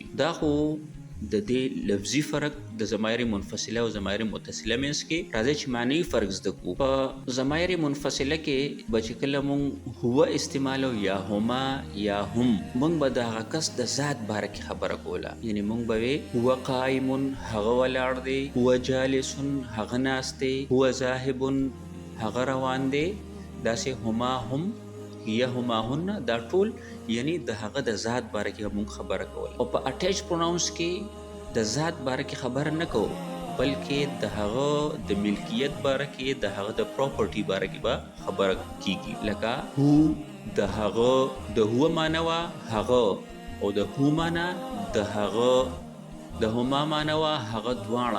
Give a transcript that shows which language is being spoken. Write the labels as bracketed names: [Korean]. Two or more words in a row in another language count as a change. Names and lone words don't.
[Pashto] دا خو د دې لفظي فرق د ضمایر منفصله او ضمایر متصله منځ کې. راځئ چې معنوي فرق زده کړو. په ضمایر منفصله کې به چې کله مونږ هو استعمالو یا هما یا هم، مونږ به د هغه کس د ذات باره کې خبره کوله. یعنی مونږ به وی [Arabic] هو قائم، [Pashto] هغه ولاړ دی، [Arabic] هو جالس، [Pashto] هغه ناست دی، [Arabic] هو ذاهب، [Pashto] هغه روان دی. داسې هما، هم، یا هما، هن، دا ټول یعنی د هغه د ذات باره کې موږ خبره کوله. او په [English] attached pronouns [Pashto] کې د ذات باره کې خبره نه کوو بلکې د هغه د ملکیت باره کې، د هغه د پراپرټي باره کې به خبره کیږي. لکه هو د هغه د هو معنی وه هغه، او د هو معنی د هغه، د هما معنی وه هغه دواړه.